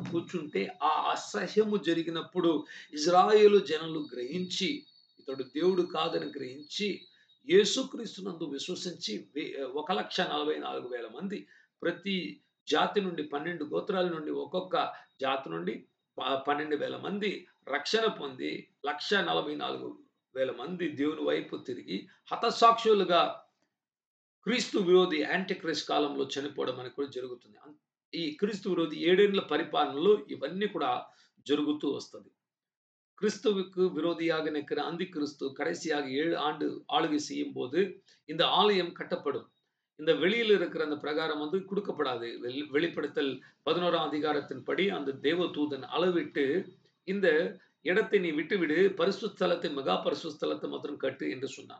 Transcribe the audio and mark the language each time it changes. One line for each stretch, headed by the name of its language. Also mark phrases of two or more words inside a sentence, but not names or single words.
Telugu: కూర్చుంటే ఆ అసహ్యము జరిగినప్పుడు ఇజ్రాయేలు జనులు గ్రహించి, ఇతడు దేవుడు కాదని గ్రహించి, యేసుక్రీస్తునందు విశ్వసించి 1,44,000 మంది ప్రతి జాతి నుండి 12 గోత్రాల నుండి ఒక్కొక్క జాతి నుండి 12,000 మంది రక్షణ పొంది 1,44,000 మంది దేవుని వైపు తిరిగి హతసాక్షులుగా క్రీస్తు విరోధి
English: anti Christ
Telugu: కాలంలో చనిపోవడం అనేది కూడా జరుగుతుంది. ఈ క్రీస్తు విరోధి 7 ఏళ్ల పరిపాలనలో ఇవన్నీ కూడా జరుగుతూ వస్తది.
Tamil: கிறிஸ்துவுக்கு விரோதியாக நிற்கிற அந்தி கிறிஸ்து கடைசியாக 7 ஆண்டு ஆளுகை செய்யும்போது இந்த ஆலயம் கட்டப்படும். இந்த வெளியில இருக்கிற அந்த பிரகாரம் வந்து குடுக்கப்படாது. வெளிப்படுத்தல் 11ஆம் அதிகாரத்தின்படி அந்த தேவதூதன் அளவிட்டு இந்த இடத்தை நீ விட்டுவிடு, பரிசுத்த ஸ்தலத்தை மகா பரிசுத்த ஸ்தலத்தை மாத்திரம் கட்டு என்று சொன்னார்.